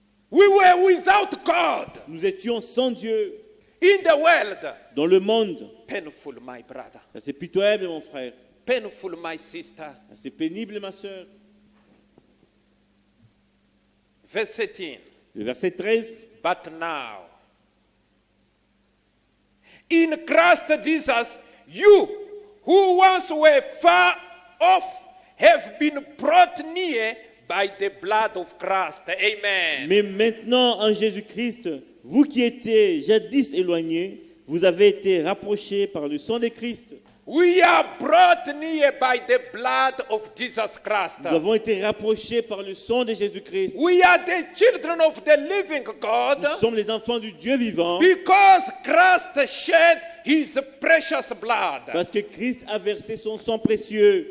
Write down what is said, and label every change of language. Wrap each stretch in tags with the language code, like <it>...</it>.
<en>We were without God</en> <fr>Nous étions sans Dieu</fr> <en>in the world.</en> <fr>dans le monde.</fr> <en>Painful, my brother.</en> <fr>Ça, c'est pitoyable, mon frère.</fr> <en>Painful, my sister.</en> <fr>Ça, c'est pénible, ma soeur.</fr> <en>Verse 18.</en> <fr>Le verset 13.</fr> <en>But now, in Christ Jesus, you who once were far off have been brought near by the blood of Christ. Amen.</en> <fr>Mais maintenant, en Jésus-Christ, vous qui étiez jadis éloignés, vous avez été rapprochés par le sang de Christ.</fr> <en>We are brought near by the blood of Jesus Christ.</en> <fr>Nous avons été rapprochés par le sang de Jésus-Christ.</fr> <en>We are the children of the living God</en> <fr>Nous sommes les enfants du Dieu vivant</fr> <en>because Christ shed his precious blood.</en> <fr>parce que Christ a versé son sang précieux.</fr>